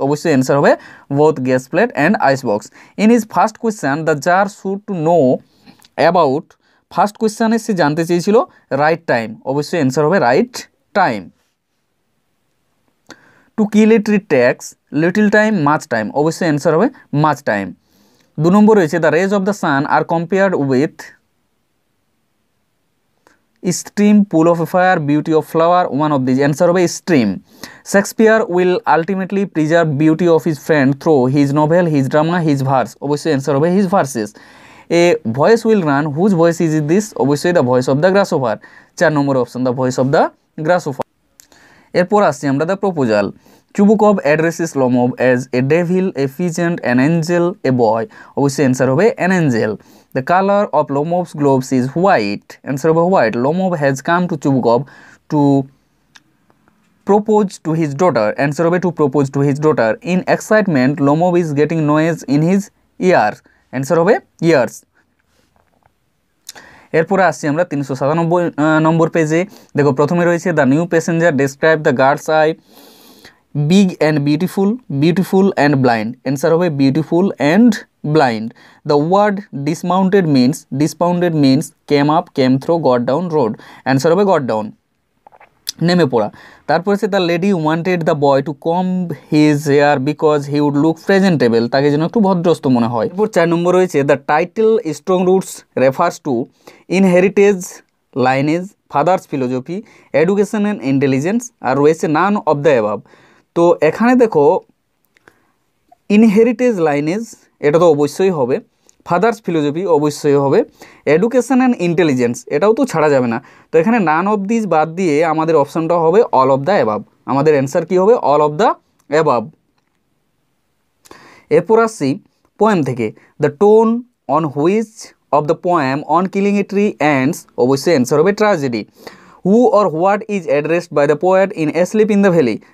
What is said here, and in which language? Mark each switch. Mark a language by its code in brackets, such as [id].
[bn] অবশ্যই অ্যান্সার হবে [en] Both gas plate and ice box. In his first question the jar should to know about, first কোয়েশ্চানে [bn] সে জানতে চেয়েছিল [en] Right time. [bn] অবশ্যই answer হবে [en] Right time. To kill a tree takes little time, much time. [bn] অবশ্যই answer হবে [en] Much time. [bn] 2 নম্বর রয়েছে [en] The raise of the sun R compared with stream, pool of fire, beauty of flower, one of these, answer হবে stream. Shakespeare will ultimately preserve beauty of his friend through his novel, his drama, his verse, [bn] অবশ্যই [en] answer হবে his verses. A voice will run, whose voice is this, অবশ্যই the voice of the grasshopper, [bn] 4 number option [en] the voice of the grasshopper. [bn] এরপর আসছি আমরা [en] the proposal. Chubukov addresses Lomov as a devil, a peasant, an angel, a boy, অবশ্যই answer হবে an angel. The color of Lomov's gloves is white, answer হবে white. Lomov has come to Chubukov to propose to his daughter, answer হবে to propose to his daughter. In excitement Lomov is getting noise in his ears, answer হবে ears. [bn] এরপরে আসছি আমরা 397 নম্বর পেজে। দেখো প্রথমে রয়েছে [en] The new passenger describe the guards I big and beautiful, beautiful and blind, answer হবে beautiful and blind. The word dismounted means came up, came through, got down, rode, answer হবে got down, [bn] নেমে পড়া। [en] তারপর হচ্ছে the lady wanted the boy to comb his hair because he would look presentable, [bn] তাকে যেন একটু ভদ্রস্ত মনে হয়। এরপর 4 নম্বর রয়েছে [en] the title strong roots refers to inheritage, lineage, father's philosophy, education and intelligence, [bn] আর রয়েছে [en] None of the above. [bn] তো এখানে দেখো ইনহেরিটেজ, লাইনেজ এটা তো অবশ্যই হবে, ফাদার্স ফিলোসফি অবশ্যই হবে, এডুকেশন অ্যান্ড ইন্টেলিজেন্স এটাও তো ছাড়া যাবে না। তো এখানে নান অফ দিস বাদ দিয়ে আমাদের অপশানটা হবে অল অফ দ্য অ্যাবাব, আমাদের অ্যান্সার কী হবে অল অফ দ্য অ্যাবাব। এরপর আসছি পোয়েম থেকে, [en] The tone on which of the poem on killing a tree ends, অবশ্যই answer হবে tragedy. Who or what is addressed by the poet in Asleep in the Valley?